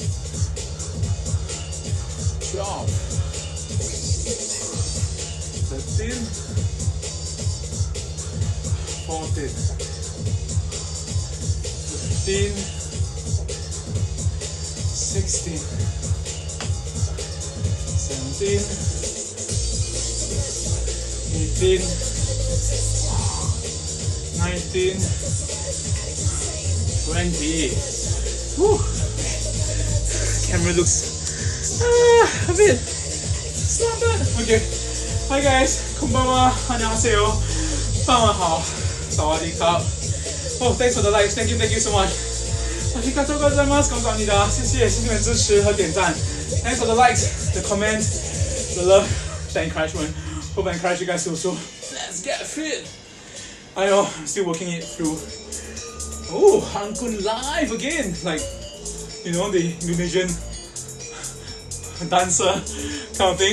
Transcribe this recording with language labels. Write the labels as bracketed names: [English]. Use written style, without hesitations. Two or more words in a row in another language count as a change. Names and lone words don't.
[English] 12, 13, 14, 15, 16, 17, 18, 19, 20. Whew. Camera looks a bit, it's not bad. Okay, hi guys, konbanwa, annyeonghaseyo, [Chinese] 傍晚好, [Thai] สวัสดีครับ. [English] Oh, thanks for the likes, thank you so much. [Japanese] ありがとうございます。 [Chinese] 感謝你的，谢谢你们支持和点赞。 [English] Thanks for the likes, the comments, the love, the encouragement. Hope I encourage you guys to also. Let's get fit. I know I'm still working it through. Oh, Hangkun live again, like you know the Indonesian dancer kind of thing.